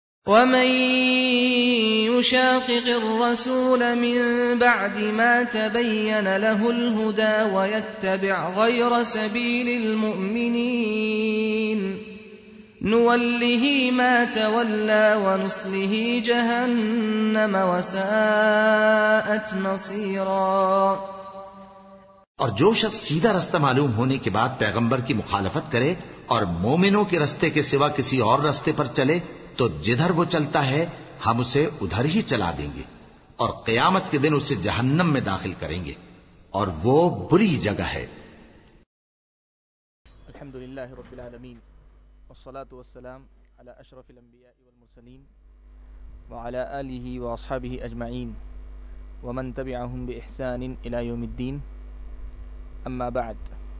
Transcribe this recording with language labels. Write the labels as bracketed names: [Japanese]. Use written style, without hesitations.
[Arabic] ومن يشاقق الرسول من بعد ما تبين له الهدى ويتبع غير سبيل المؤمنين نوله ما تولى ونصله جهنم وساءت مصيرا۔ [Urdu] اور جو شخص سیدھا رستہ معلوم ہونے کے بعد پیغمبر کی مخالفت کرے اور مومنوں کے رستے کے سوا کسی اور رستے پر چلے تو جدھر وہ چلتا ہے ہم اسے ادھر ہی چلا دیں گے اور قیامت کے دن اسے جہنم میں داخل کریں گے اور وہ بری جگہ ہے۔ [Arabic] الحمدللہ رب العالمین والصلاة والسلام على اشرف الانبیاء والمرسلین وعلى آلہ واصحابہ اجمعین ومن تبعهم بإحسان الى یوم الدین، اما بعد۔